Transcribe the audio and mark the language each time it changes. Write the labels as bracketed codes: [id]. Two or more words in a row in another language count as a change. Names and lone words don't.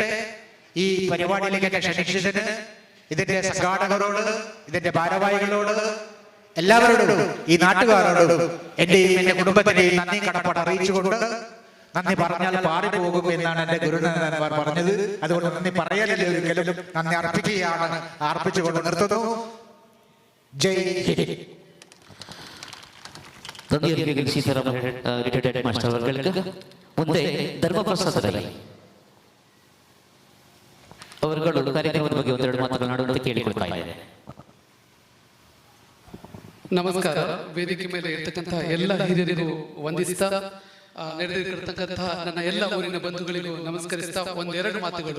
[ml] ഈ പരിപാടിയിലേക്ക് ക്ഷണിച്ചതിന് ഇതിന്റെ സംഘാടകരോട്, ഇതിന്റെ ഭാരവാഹികളോട്, എല്ലാവരോടും ഈ നാട്ടുകാരോടും എന്റെയും എന്റെ കുടുംബത്തിന്റെയും നന്ദി കടപ്പാട് അറിയിച്ചുകൊണ്ട്, നന്ദി പറഞ്ഞാൽ പാറിപ്പോകും എന്നാണ് എന്റെ ഗുരുനാഥന്മാർ പറഞ്ഞത്. അതുകൊണ്ട് നന്ദി പറയലില്ല, ഒരിക്കലും നന്ദി അർപ്പിക്കുകയാണ്. അർപ്പിച്ചുകൊണ്ട് നിർത്തുന്നു. ജയ് ഹിന്ദ്. [kn] ರಿಟೈರ್ಡ್ ಮಾಸ್ಟರ್ ಅವர்களுக்கு ಮುಂದೆ ಧರ್ಮಪ್ರಸಾದರಲ್ಲಿ ಅವರುಗಳು ಕಾರ್ಯಕ್ರಮದ ಬಗ್ಗೆ ಒಂದೆರಡು ಮಾತುಗಳನ್ನಾಡುವಂತೆ ಕೇಳಿಕೊಳ್ತಾ ಇದ್ದಾರೆ. ನಮಸ್ಕಾರ. ವೇದಿಕೆ ಮೇಲೆ ಇರ್ತಕ್ಕಂಥ ಎಲ್ಲ ಹಿರಿಯರಿಗೂ ವಂದಿಸ್ತಾ ನಡೆದಿರ್ತಕ್ಕಂತಹ ನನ್ನ ಎಲ್ಲ ಊರಿನ ಬಂಧುಗಳಿಗೂ ನಮಸ್ಕರಿಸ್ತಾ ಒಂದೆರಡು ಮಾತುಗಳು.